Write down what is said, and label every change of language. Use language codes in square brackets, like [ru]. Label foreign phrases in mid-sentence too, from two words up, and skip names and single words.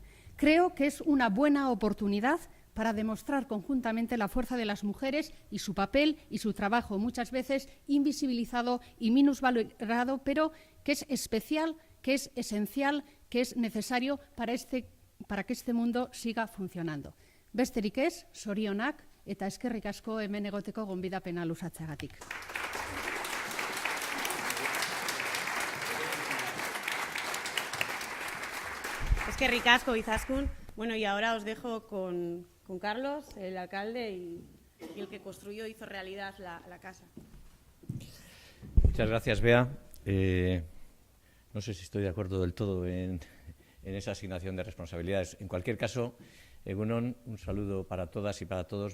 [es] Creo que es una buena oportunidad para demostrar conjuntamente la fuerza de las mujeres y su papel y su trabajo, muchas veces invisibilizado y minusvalorado, pero que es especial, que es esencial, que es necesario para que este mundo siga funcionando. [eu] Besterik ez, zorionak eta eskerrik asko hemen egoteko gonbidapena luzatzeagatik. Eskerrik asko, Izaskun. [es] Bueno, y ahora os dejo con Carlos, el alcalde y el que construyó, hizo realidad la casa. Muchas gracias, Bea. No sé si estoy de acuerdo del todo en esa asignación de responsabilidades. En cualquier caso, egunon, un saludo para todas y para todos.